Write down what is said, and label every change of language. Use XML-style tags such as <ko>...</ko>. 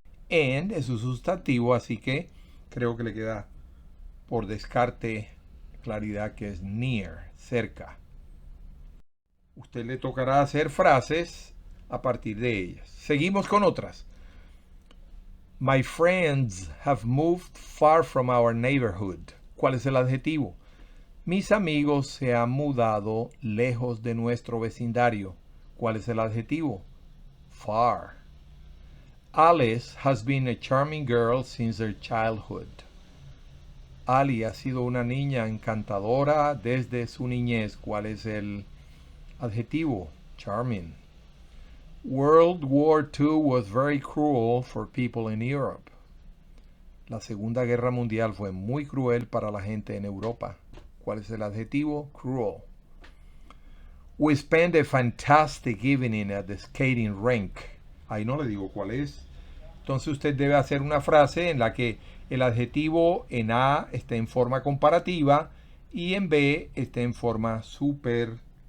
<es>End es un sustantivo, así que creo que le queda por descarte claridad que es near, cerca. Usted le tocará hacer frases a partir de ellas. Seguimos con otras.</es> <en>My friends have moved far from our neighborhood.</en> <es>¿Cuál es el adjetivo? Mis amigos se han mudado lejos de nuestro vecindario. ¿Cuál es el adjetivo? Far.</es> <en>Alice has been a charming girl since her childhood.</en> <es>Ali ha sido una niña encantadora desde su niñez. ¿Cuál es el adjetivo? Charming.</es> <en>World War II was very cruel for people in Europe.</en> <es>La Segunda Guerra Mundial fue muy cruel para la gente en Europa. ¿Cuál es el adjetivo? Cruel.</es> <en>We spent a fantastic evening at the skating rink.</en> <es>Ahí no le digo cuál es. Entonces usted debe hacer una frase en la que el adjetivo en A esté en forma comparativa y en B esté en forma superlativa.</es>